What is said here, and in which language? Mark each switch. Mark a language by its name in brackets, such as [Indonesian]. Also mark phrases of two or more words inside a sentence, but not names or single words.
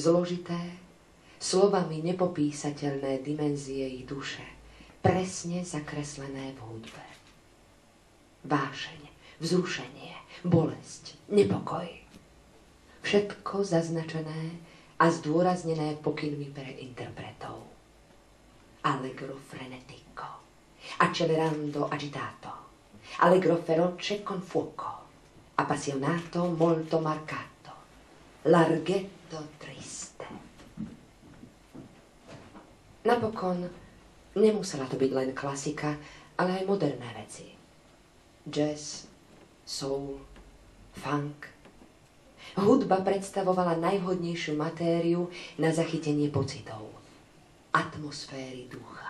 [Slovak] Zložité, slovami nepopísateľné dimenzie ich duše, presne zakreslené v hudbe. Vášeň, vzrušenie, bolesť, nepokoj. Všetko zaznačené a zdôraznené pokynmi pre interpretov. [Italian] Allegro frenetico, accelerando agitato, allegro feroce con fuoco, appassionato molto marcato, larghetto triste. [Slovak] Napokon nemusela to byť len klasika, ale aj moderné veci. Jazz, soul, funk. Hudba predstavovala najvhodnejšiu matériu na zachytenie pocitov, atmosféry ducha.